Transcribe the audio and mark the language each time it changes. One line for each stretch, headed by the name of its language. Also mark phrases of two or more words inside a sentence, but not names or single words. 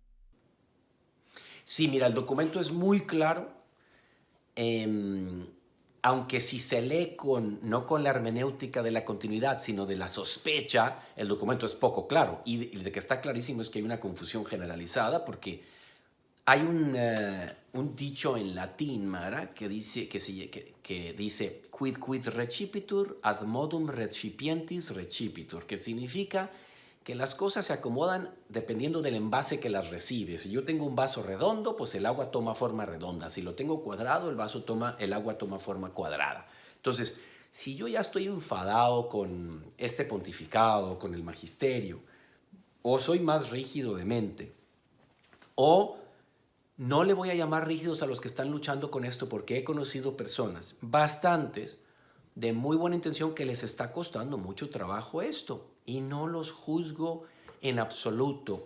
Spanish: Sí, mira, el documento es muy claro, aunque si se lee no con la hermenéutica de la continuidad, sino de la sospecha, el documento es poco claro. Y de que está clarísimo es que hay una confusión generalizada, porque hay un dicho en latín, Mara, que dice, que dice
Latin: quid recipitur ad modum recipientis recipitur,
Spanish: que significa que las cosas se acomodan dependiendo del envase que las recibe. Si yo tengo un vaso redondo, pues el agua toma forma redonda. Si lo tengo cuadrado, el agua toma forma cuadrada. Entonces, si yo ya estoy enfadado con este pontificado, con el magisterio, o soy más rígido de mente, o no le voy a llamar rígidos a los que están luchando con esto, porque he conocido personas, bastantes, de muy buena intención, que les está costando mucho trabajo esto, y no los juzgo en absoluto.